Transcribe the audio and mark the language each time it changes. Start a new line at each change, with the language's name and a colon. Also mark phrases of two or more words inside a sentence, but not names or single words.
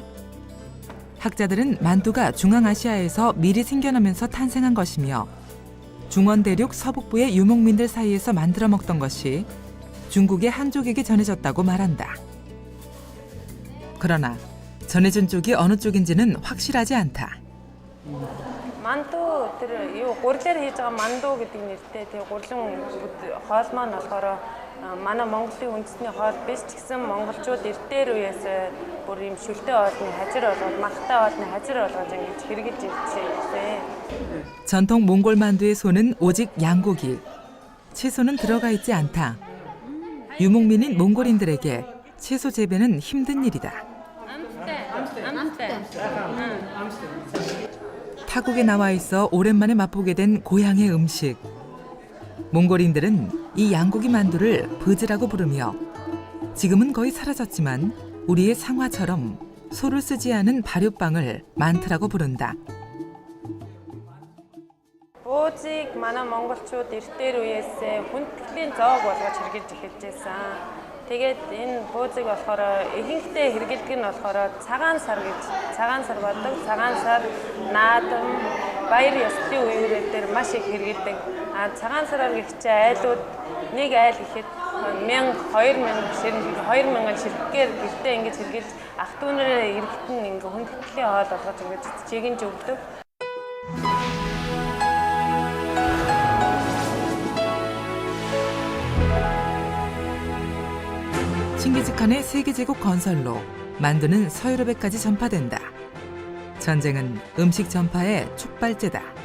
Korean: 학자들은 만두가 중앙아시아에서 미리 생겨나면서 탄생한 것이며 중원 대륙 서북부의 유목민들 사이에서 만들어 먹던 것이 중국의 한족에게 전해졌다고 말한다. 그러나 전해진 쪽이 어느 쪽인지는 확실하지 않다. 만두 요 고르테를
Mongolian: хийж байгаа 만두 гэдэг нэртэй тэг гурлан хоол маань болохоор манай Монголын үндэсний хоол биш ч гэсэн монголчууд эртээр үеэс бүр юм шүлтэй хоолны хажир болгоод махтай хоолны хажир болгож ингэж хэрэгжилж ирсэн.
Korean: 전통 몽골 만두의 소는 오직 양고기. 채소는 들어가 있지 않다. 유목민인 몽골인들에게 채소 재배는 힘든 일이다. 타국에 나와 있어 오랜만에 맛보게 된 고향의 음식. 몽골인들은 이 양고기 만두를 브즈라고 부르며 지금은 거의 사라졌지만 우리의 상화처럼 소를 쓰지 않은 발효빵을 만트라고 부른다.
Mongolian: Буузыг манай монголчууд эртээр үеэс хүндэтгэлийн зоог болгож хэрэгжилж эхэлж байсан. Тэгээд энэ буузыг болохоор ихэнхдээ хэрэгэлдэг нь болохоор цагаан сар гэж. Цагаан сар болдог. Цагаан сар, наадам, баяр ёслолын үеэр дээр маш их хэрэгэлдэг. Цагаан сараар гихчээ айлууд нэг айл ихэд 1000, 2000 ширхгээр гэртээ ингэж хэрэгэлж ах дүүнэрээ эрэхт нь ингээ хүндэтгэлийн хоол болгож ингэж чигэнж өгдөг.
Korean: 칭기즈칸의 세계제국 건설로 만두는 서유럽에까지 전파된다. 전쟁은 음식 전파의 촉발제다.